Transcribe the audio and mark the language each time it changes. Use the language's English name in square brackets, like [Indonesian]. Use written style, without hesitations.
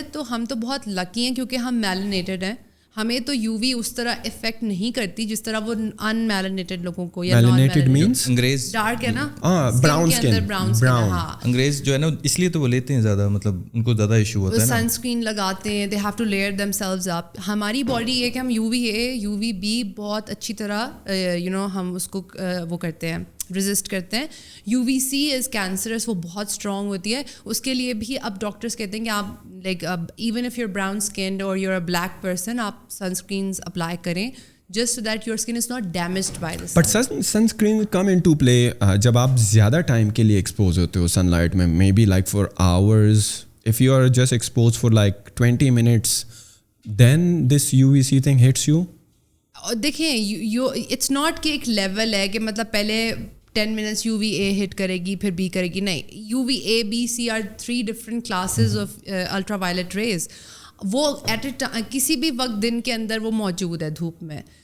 [Urdu] ہم تو بہت لکی ہیں کیونکہ ہم میلنیٹڈ ہیں. ہمیں تو یو وی اس طرح افیکٹ نہیں کرتی جس طرح وہ ان میلنیٹڈ لوگوں کو, یا [English] melanated means [Urdu] انگریز ڈارک ہے نا, [English] Brown skin. [Urdu] انگریز جو ہے نا اس لیے تو وہ لیتے ہیں زیادہ, مطلب ان کو زیادہ ایشو ہوتا ہے, سن اسکرین لگاتے ہیں, [English] They have to layer themselves up. [Urdu] ہماری باڈی ہے کہ ہم you we a you we be بہت اچھی طرح ہم اس کو وہ کرتے ہیں, رزسٹ کرتے ہیں. [English] U V C is cancerous, [Urdu] وہ بہت اسٹرانگ ہوتی ہے. اس کے لیے بھی اب ڈاکٹرس کہتے ہیں کہ آپ [English] like even if you're brown skinned اور you're a black person, [Urdu] آپ سن اسکرینس اپلائی کریں [English] just so that your skin is not damaged by the sun. But sunscreen come into play [Urdu] جب آپ زیادہ ٹائم کے لیے ایکسپوز ہوتے ہو سن لائٹ میں, [English] May be like for hours. if you are just exposed for like 20 minutes then this UVC thing hits you. [Urdu] دیکھیں [English] it's not [Urdu] کہ ایک لیول ہے کہ مطلب پہلے 10 minutes یو وی اے ہٹ کرے گی پھر بی کرے گی, نہیں. [English] U V A B C are 3 different classes of ultraviolet rays. [Urdu] وہ ایٹ اے کسی بھی وقت دن کے اندر وہ موجود ہے دھوپ میں.